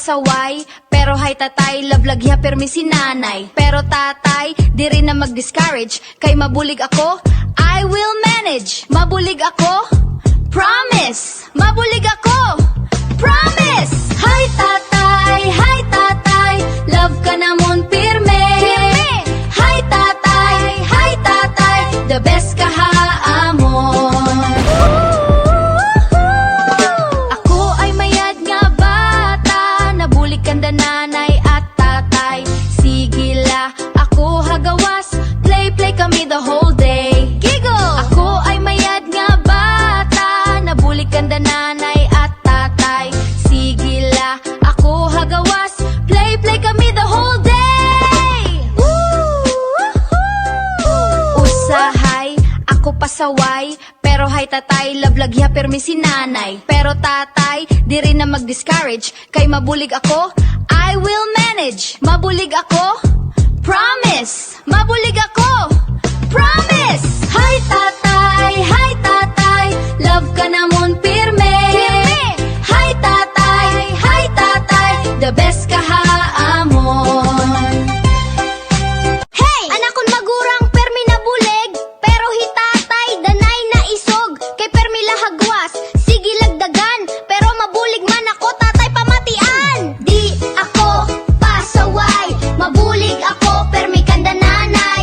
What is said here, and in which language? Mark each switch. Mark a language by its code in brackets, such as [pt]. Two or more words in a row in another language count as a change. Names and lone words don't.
[hil] pasaway, pero hay tatay, lablagya permi si nanay. Pero tatay, di rin na mag-discourage, kay mabulig ako, [en] I will manage. [hil] Mabulig ako, promise. Mabulig ako, promise. Hi tatay, love ka namon pirme. Hi tatay, [en] the best [hil] ka haamon. Ako ay mayad nga bata, nabulig kanda nanay at tatay. Sigila, ako hagawas, play kami [en] the whole day. [hil] Giggle! Ako ay mayad nga bata, nabulig kanda nanay at tatay. Sigila, ako hagawas, play kami [en] the whole day. [hil] Usahay, ako pasaway, pero hay tatay, lablagya permi si nanay. Pero tatay, di rin na mag-discourage, kay mabulig ako, I will manage. Mabulig ako, promise. Mabulig ako, promise. Hi tatay, love ka namon pirme. Hi tatay, [en] the best [hil] ka haamon. Hey! Anakon magurang permi na bulig, pero hitatay, danay na isog. Kay permi lahagwas, sige lagdagan, pero mabulig man ako, tatay pamatian. Di ako pasaway, mabulig ako, permi kanda nanay.